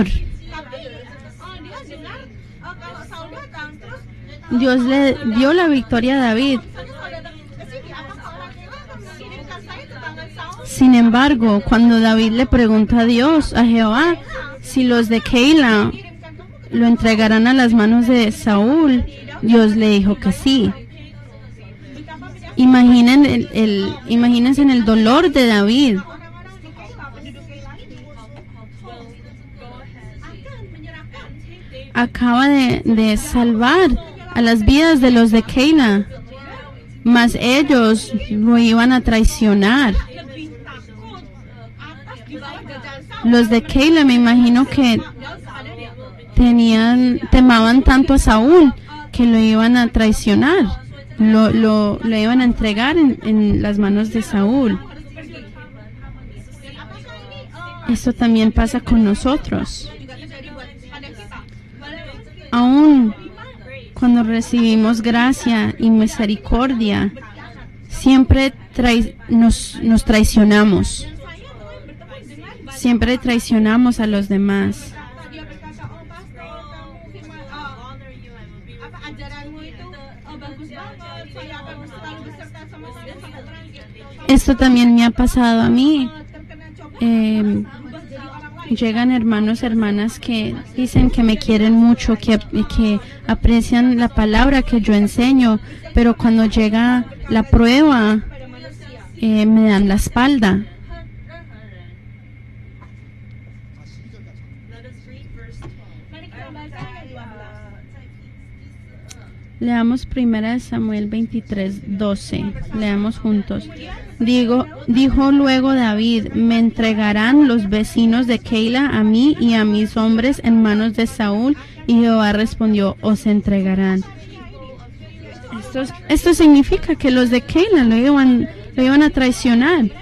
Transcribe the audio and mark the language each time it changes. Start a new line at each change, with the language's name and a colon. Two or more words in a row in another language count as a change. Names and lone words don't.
Indonesian: tapi dia dengar kalau Saul datang terus
Spanish: Dios le dio la victoria a David.
Indonesian: Saul datang ke sini apakah orang Keila akan mengirimkan saya ke tangan Saul?
Spanish: Sin embargo, cuando David le pregunta a Dios, a Jehová, si los de Keila
Indonesian: Kirimkan kamu
Spanish: lo entregarán a las manos de Saúl, Dios le dijo que sí.
Indonesian: betapa beda
Spanish: Imagínense en el dolor de David.
Indonesian: orang-orang di Keila penduduk Keila ini akan menyerahkan
Spanish: Acaba de salvar a las vidas de los de Keila, mas ellos lo iban a traicionar.
Indonesian: lebih takut atas di bawah jajahan Saul.
Spanish: Los de Keila me imagino que
Indonesian: Daud kepada dia
Spanish: temaban tanto a Saúl que lo iban a traicionar, lo iban a entregar en las manos de Saúl.
Indonesian: harus pergi. Dan apakah ini
Spanish: Esto también pasa con nosotros.
Indonesian: juga terjadi buat pada kita? Walaupun kita
Spanish: Aún cuando recibimos gracia y misericordia, siempre nos traicionamos.
Indonesian: saya berteman dengan banyak
Spanish: Siempre traicionamos a los demás.
Indonesian: dia berkata, oh pastor, kamu firman
English: honor you, I will be with
Indonesian: apa ajaranmu itu bagus banget, saya akan selalu beserta sama kamu.
Spanish: Esto también me ha pasado a mí.
Indonesian: Terkena cobaan, Eh, berubah jadi orang lain.
Spanish: Llegan hermanos, hermanas que dicen que me quieren mucho, que aprecian la palabra que yo enseño, pero cuando llega la prueba,
Indonesian: Pada manusia.
Spanish: me dan la espalda.
English: Let us read verse 12.
Indonesian: Mari kita baca ayat 12.
Spanish: Leamos 1 Samuel 23:12. Leamos juntos. Dijo luego David, me entregarán los vecinos de Keila a mí y a mis hombres en manos de Saúl. Y Jehová respondió, os entregarán. Esto significa que los de Keila lo iban a traicionar.